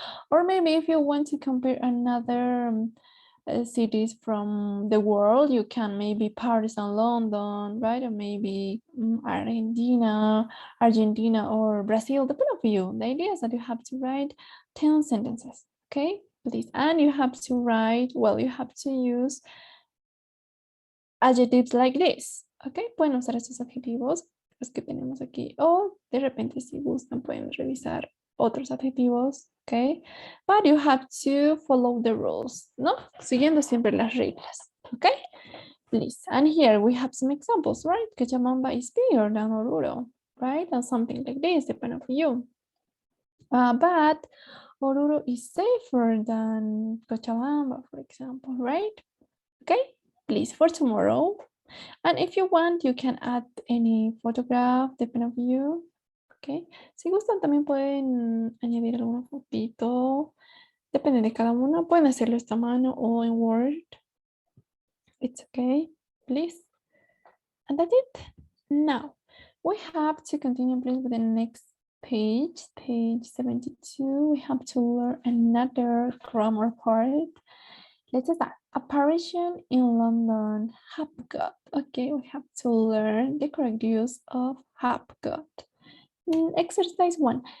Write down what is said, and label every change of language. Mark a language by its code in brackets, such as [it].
[en] Or maybe if you want to compare another cities from the world, you can maybe Paris and London, right? Or maybe Argentina or Brazil, depend on you. The idea is that you have to write 10 sentences, okay? Please, and you have to write, well, you have to use adjectives like this, okay? [es] Pueden usar estos adjetivos, los que tenemos aquí, o de repente si gustan pueden revisar otros adjetivos, okay? [en] But you have to follow the rules, ¿no? [es] Siguiendo siempre las reglas, [en] okay? Please, and here we have some examples, right? Cochabamba is bigger than Oruro, right? And something like this, depend on you. But Oruro is safer than Cochabamba, for example, right? Okay, please, for tomorrow. And if you want, you can add any photograph, depending on you. [es] Okay, si gustan también pueden añadir alguna fotito. Depende de cada uno. Pueden hacerlo esta mano o en Word. [en] It's okay, please. And that's it. Now, we have to continue, please, with the next page, page 72. We have to learn another grammar part. Let's start. Apparition in London, have got. Okay, we have to learn the correct use of have got. Exercise 1.